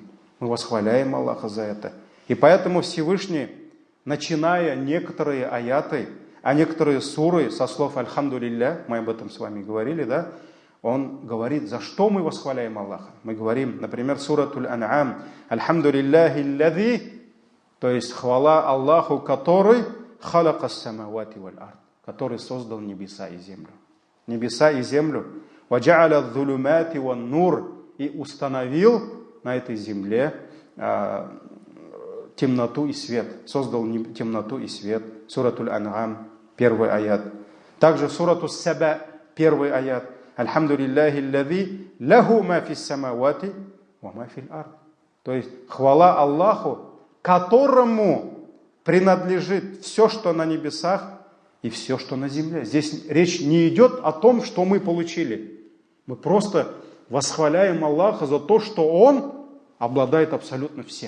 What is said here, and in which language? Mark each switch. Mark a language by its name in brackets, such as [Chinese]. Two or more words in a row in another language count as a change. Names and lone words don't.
[Russian] Мы восхваляем Аллаха за это. И поэтому Всевышний, начиная некоторые аяты, а некоторые суры со слов «Альхамдулилля», мы об этом с вами говорили, да? Он говорит, за что мы восхваляем Аллаха. Мы говорим, например, суратуль Ан'ам, [Arabic] «الحمد لله الذي», [Russian] то есть хвала Аллаху, который [Arabic] «خلق السماوات والأرض», [Russian] который создал небеса и землю. Небеса и землю. [Arabic] «وجعل الظلمات والنور», [Russian] и установил на этой земле темноту и свет. Создал темноту и свет. Суратуль Ан'ам, первый аят. Также сурату Саба, первый аят. [Arabic] الحمد لله الذي له ما في السماوات وما في الأرض. [Russian] То есть хвала Аллаху, которому принадлежит все, что на небесах и все, что на земле. Здесь речь не идет о том, что мы получили. Мы просто восхваляем Аллаха за то, что Он обладает абсолютно всем.